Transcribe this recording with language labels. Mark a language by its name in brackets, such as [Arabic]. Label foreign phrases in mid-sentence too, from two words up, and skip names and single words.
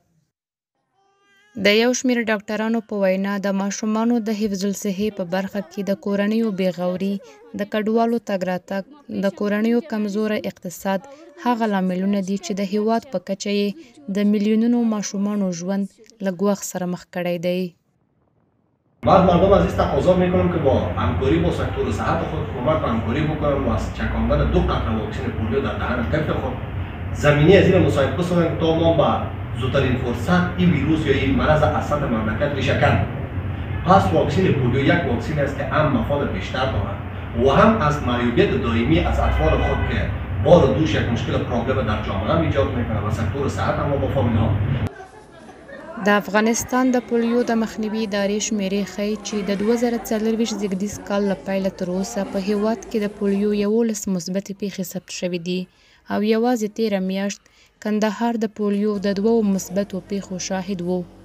[Pashto] د یو شمېر ډاکټرانو په وینا د ماشومانو د حفظ الصحې په برخه کې د کورنیو بېغوري، د کډوالو تګ راتګ، د کورنیو کمزوره اقتصاد هغه لاملونه دي چې د هیواد په کچه یې د میلیونونو ماشومانو ژوند له ګواښ سره مخ کړی دی. [Persian] من از مردم عزیز تقاضا میکنم که با همکاری با سکتور صحت خود حکومت همکاری بکنن و از چکاندن 2 قطره واکسن پولیو در دهن طفل خود زمینه از این مساعد بسازن تا ما با زودترین فرصت این ویروس یا این مرض از سطح مملکت ریشه کن. پس واکسن پولیو یک واکسن است که هم مفاد بیشتر دارد و هم از معیوبیت دائمی از اطفال خود که بار دوش یک مشکل پرابلم در جامعه ایجاد میکنه و سکتور صحت هم با فامیل ها. [Pashto] د افغانستان د پولیو د مخنیوي ادارې شمیرې ښیي چې د 2024 زیږدیز کال له پیله تر اوسه په هیواد کې د پولیو 11 مثبتې پیښې ثبت شوې دي او یوازې تیره میاشت کندهار د پولیو د 2 مثبتو پیښو شاهد و.